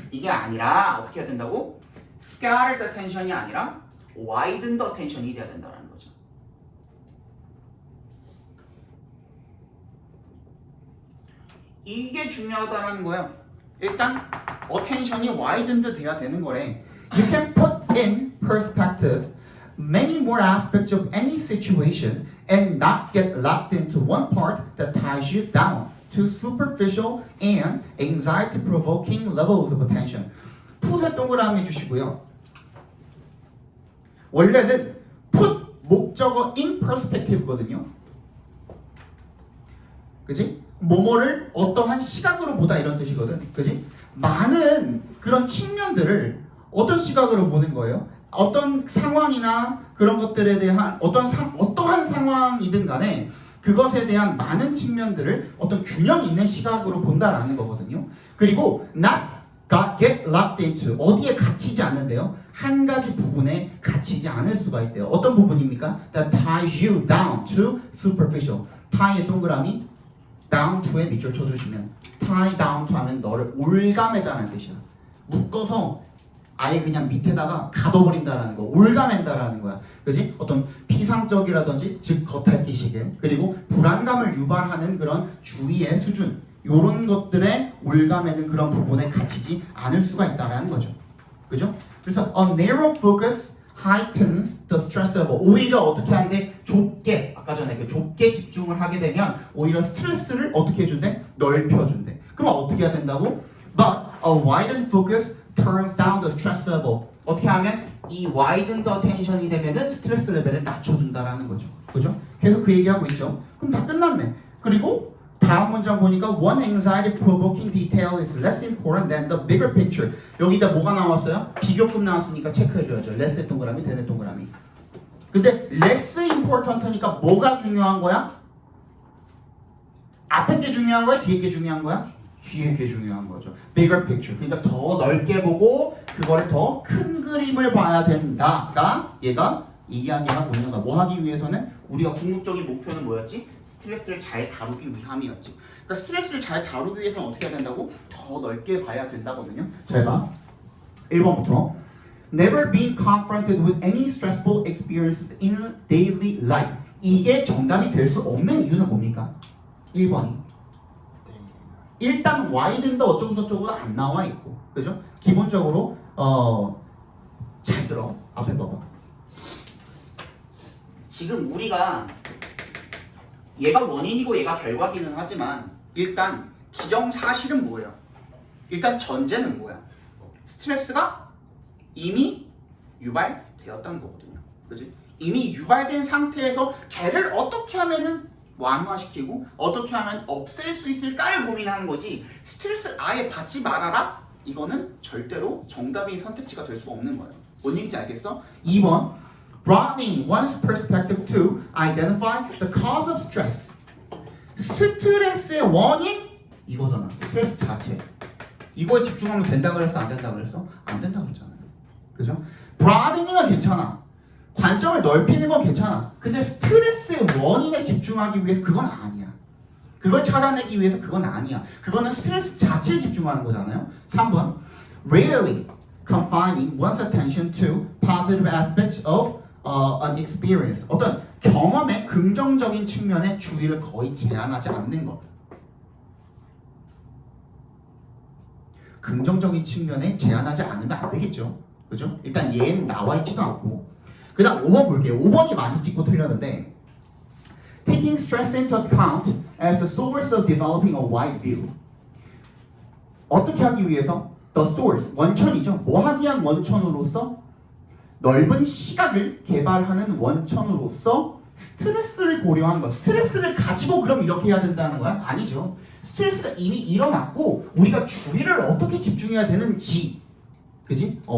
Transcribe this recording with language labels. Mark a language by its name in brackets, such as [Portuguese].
[Korean] 이게 아니라 어떻게 해야 된다고? scattered attention이 아니라 widened attention이 돼야 된다는 거죠. 이게 중요하다는 거예요. 일단 attention이 widened 돼야 되는 거래. [English] You can put in perspective many more aspects of any situation and not get locked into one part that ties you down to superficial and anxiety-provoking levels of attention. [Korean] 풋에 동그라미 해주시고요. 원래는 put 목적어 in perspective거든요. 그지? 뭐뭐를 어떠한 시각으로 보다 이런 뜻이거든. 그지? 많은 그런 측면들을 어떤 시각으로 보는 거예요? 어떤 상황이나 그런 것들에 대한 어떠한 상황이든 간에 그것에 대한 많은 측면들을 어떤 균형 있는 시각으로 본다라는 거거든요. 그리고 not [English] get locked into [Korean] 어디에 갇히지 않는데요. 한 가지 부분에 갇히지 않을 수가 있대요. 어떤 부분입니까? [English] That ties you down to superficial. [Korean] tie의 동그라미 down to에 밑줄 쳐주시면 tie down to 하면 너를 올가매다라는 뜻이야. 묶어서 아예 그냥 밑에다가 가둬버린다라는 거, 올가맨다라는 거야. 그지? 어떤 피상적이라든지 즉 겉핥기식의 그리고 불안감을 유발하는 그런 주의의 수준 요런 것들에 올가매는 그런 부분에 갇히지 않을 수가 있다라는 거죠. 그죠? 그래서 [English] a narrow focus heightens the stress level. [Korean] 오히려 어떻게 하는데 좁게 아까 전에 그 좁게 집중을 하게 되면 오히려 스트레스를 어떻게 해준대? 넓혀준대. 그럼 어떻게 해야 된다고? [English] But a widened focus turns down the stress level. [Korean] 어떻게 하면 이 widened attention이 되면은 스트레스 레벨을 낮춰준다라는 거죠. 그죠? 계속 그 얘기하고 있죠. 그럼 다 끝났네. 그리고 다음 문장 보니까 [English] one anxiety provoking detail is less important than the bigger picture. [Korean] 여기다 뭐가 나왔어요? 비교급 나왔으니까 체크해줘야죠. less의 동그라미, than의 동그라미. 근데 less important니까 뭐가 중요한 거야? 앞에 게 중요한 거야? 뒤에 게 중요한 거야? 뒤에 게 중요한 거죠. [English] bigger picture. [Korean] 그러니까 더 넓게 보고 그거를 더 큰 그림을 봐야 된다가 얘가 이 이야기하고 있는 거야. 뭐 하기 위해서는 우리가 궁극적인 목표는 뭐였지? 스트레스를 잘 다루기 위함이었지. 그러니까 스트레스를 잘 다루기 위해서는 어떻게 해야 된다고? 더 넓게 봐야 된다거든요. 잘 봐. [English] 1번부터 Never being confronted with any stressful experiences in daily life. [Korean] 이게 정답이 될 수 없는 이유는 뭡니까? 1번이. 일단 Y든다 어쩌고 저쩌고 안 나와 있고. 그죠? 기본적으로 잘 들어. 앞에 봐봐. 지금 우리가 얘가 원인이고 얘가 결과기는 하지만 일단 기정사실은 뭐예요? 일단 전제는 뭐야? 스트레스가 이미 유발되었다는 거거든요. 그지? 이미 유발된 상태에서 걔를 어떻게 하면은 완화시키고 어떻게 하면 없앨 수 있을까를 고민하는 거지. 스트레스를 아예 받지 말아라? 이거는 절대로 정답인 선택지가 될 수 없는 거예요. 뭔 얘기인지 알겠어? [English] 2번 Broadening one's perspective to identify the cause of stress. [Korean] 스트레스의 원인? 이거잖아. 스트레스 자체. 이거에 집중하면 된다 그랬어? 안 된다 그랬어? 안 된다 그랬잖아요. 그죠? Broadening은 괜찮아. 관점을 넓히는 건 괜찮아. 근데 스트레스의 원인에 집중하기 위해서 그건 아니야. 그걸 찾아내기 위해서 그건 아니야. 그거는 스트레스 자체에 집중하는 거잖아요. [English] 3번 Rarely confining one's attention to positive aspects of an experience. [Korean] 어떤 경험의 긍정적인 측면에 주의를 거의 제한하지 않는 것. 긍정적인 측면에 제한하지 않으면 안 되겠죠. 그죠? 일단 얘는 나와 있지도 않고. 그 다음 5번 볼게요. 5번이 많이 찍고 틀렸는데 [English] Taking stress into account as a source of developing a wide view. [Korean] 어떻게 하기 위해서? The source, 원천이죠. 뭐 하기 위한 원천으로서? 넓은 시각을 개발하는 원천으로서 스트레스를 고려한 것. 스트레스를 가지고 그럼 이렇게 해야 된다는 거야? 아니죠. 스트레스가 이미 일어났고 우리가 주의를 어떻게 집중해야 되는지, 그지?